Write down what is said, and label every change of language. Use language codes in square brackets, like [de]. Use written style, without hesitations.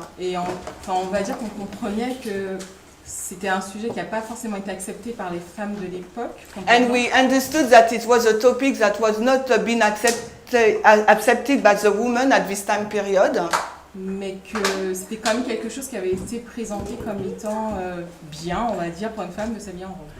[fr] Et on va dire qu'on comprenait que c'était un sujet qui n'a pas forcément été accepté par les femmes de l'époque. [en] And we understood that it was a topic that was not been accepted by the women at this time period. [fr] Mais que c'était quand même quelque chose qui avait été présenté comme étant bien, on va dire, pour une femme de s'habiller en robe.